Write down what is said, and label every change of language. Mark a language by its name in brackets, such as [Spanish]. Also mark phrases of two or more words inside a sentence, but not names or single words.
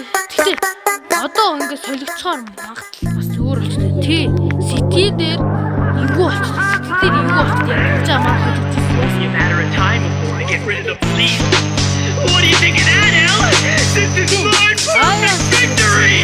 [Mongolian] Тэгтээ одоо ингээд солигдохоор магадлал бас өөр болчихсон тий. Сити дээр эвгүй болчихсон. Сити дээр эвгүй болчихсон. Яаж амарх [English] Only a matter of time before I get rid of the police. What do you think of that, Al? This is my perfect victory!